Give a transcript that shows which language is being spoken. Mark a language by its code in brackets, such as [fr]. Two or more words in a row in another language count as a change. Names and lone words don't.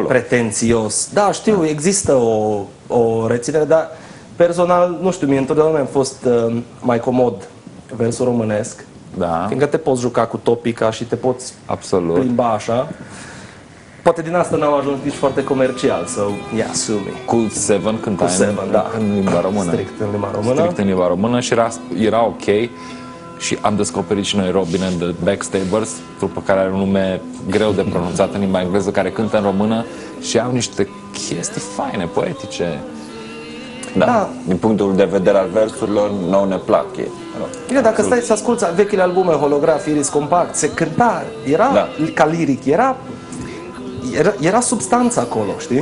[ro] Pretențios. Da, știu, există o reținere, dar personal, nu știu, mie întotdeauna am fost mai comod versul românesc. Da. Fiindcă te poți juca cu topica și te poți plimba așa. Poate din asta n-au ajuns nici foarte comercial, [en] so yeah, sue me. [ro] Cu Seven cântai în limba română. Strict în limba română. Strict în limba română și era ok. Și am descoperit și noi Robin and the Backstabbers, trupă care are un nume greu de pronunțat în limba engleză, care cântă în română și au niște chestii faine, poetice. Da. Din punctul de vedere al versurilor, nouă ne plac ei. Bine, dacă stai să asculți vechile albume, Holograf, Iris Compact, se cânta, era ca liric, era substanța acolo, știi?